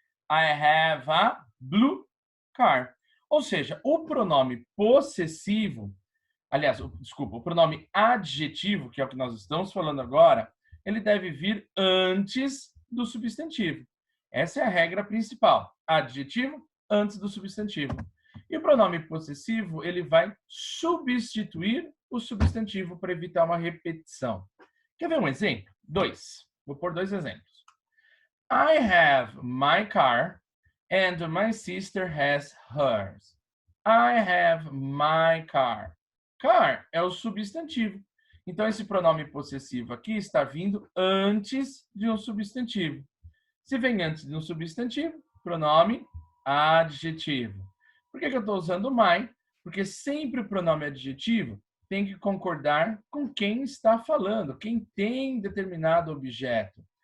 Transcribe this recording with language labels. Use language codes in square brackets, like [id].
[en] I have a blue car. [pt] Ou seja, o pronome possessivo, aliás, desculpa, o pronome adjetivo, que é o que nós estamos falando agora, ele deve vir antes do substantivo. Essa é a regra principal. Adjetivo antes do substantivo. E o pronome possessivo, ele vai substituir o substantivo para evitar uma repetição. Quer ver um exemplo? Vou pôr dois exemplos. [en] I have my car and my sister has hers. I have my car. [pt] Car é o substantivo. Então, esse pronome possessivo aqui está vindo antes de um substantivo. Se vem antes de um substantivo, pronome adjetivo. Por que eu estou usando my? Porque sempre o pronome adjetivo tem que concordar com quem está falando, quem tem determinado objeto.